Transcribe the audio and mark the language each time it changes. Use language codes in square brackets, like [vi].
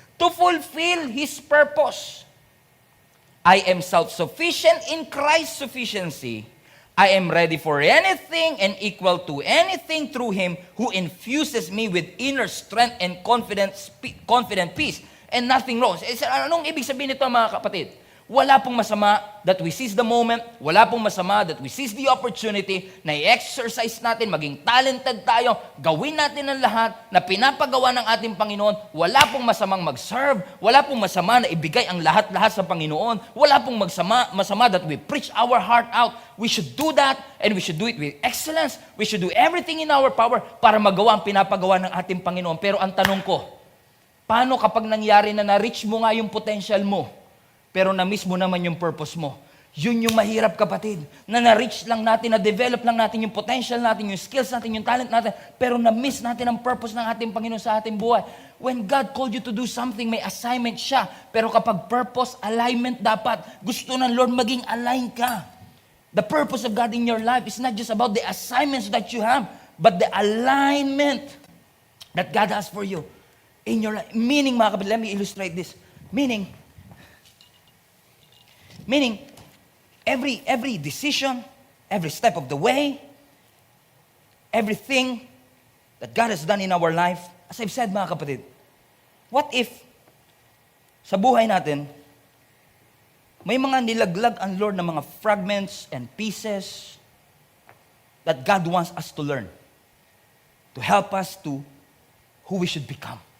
[en] To fulfill His purpose. I am self-sufficient in Christ's sufficiency. I am ready for anything and equal to anything through Him who infuses me with inner strength and confident peace. And nothing wrong. [tl] Anong ibig sabihin nito, mga kapatid? Wala pong masama [en] that we seize the moment. [tl] Wala pong masama [en] that we seize the opportunity [tl] na i-exercise natin, maging talented tayo, gawin natin ang lahat na pinapagawa ng ating Panginoon. Wala pong masamang mag-serve. Wala pong masama na ibigay ang lahat-lahat sa Panginoon. Wala pong masama [en] that we preach our heart out. We should do that and we should do it with excellence. We should do everything in our power [tl] para magawa ang pinapagawa ng ating Panginoon. Pero ang tanong ko, paano kapag nangyari na na-reach mo nga yung potential mo, pero na-miss mo naman yung purpose mo? Yun yung mahirap, kapatid. Na na-reach lang natin, na-develop lang natin yung potential natin, yung skills natin, yung talent natin, pero na-miss natin ang purpose ng ating Panginoon sa ating buhay. [en] When God called you to do something, [tl] may assignment siya. Pero kapag purpose, alignment dapat. Gusto ng Lord maging align ka. [en] The purpose of God in your life is not just about the assignments that you have, but the alignment that God has for you in your life. Meaning, mga kapatid, let me illustrate this. Meaning, every decision, every step of the way, everything that God has done in our life, as I've said, mga kapatid, what if [tl] sa buhay natin, may mga nilaglag ang Lord ng mga [en] fragments and pieces that God wants us to learn to help us to who we should become.